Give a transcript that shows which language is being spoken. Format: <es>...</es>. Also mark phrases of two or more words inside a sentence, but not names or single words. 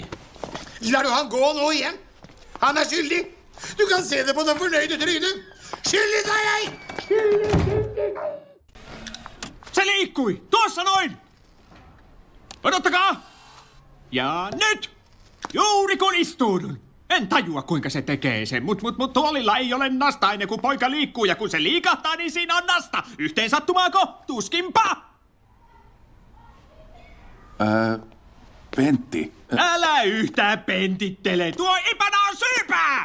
<no>Lar du han gå nå igjen? Han er skyldig. Du kan se det på den fornøyde trynet. Skyldig, sa jeg! Skyldig!</no> <fi>Se liikkui! Tuossa noin! Odottakaa! Ja nyt! Juuri kun istuudun. En tajua, kuinka se tekee sen, mut tuolilla ei ole nasta ennen kuin poika liikkuu, ja kun se liikahtaa, niin siinä on nasta. Yhteen sattumaako? Tuskinpa! Pentti. Älä yhtään pentittele! Tuo ipana on syypää!</fi>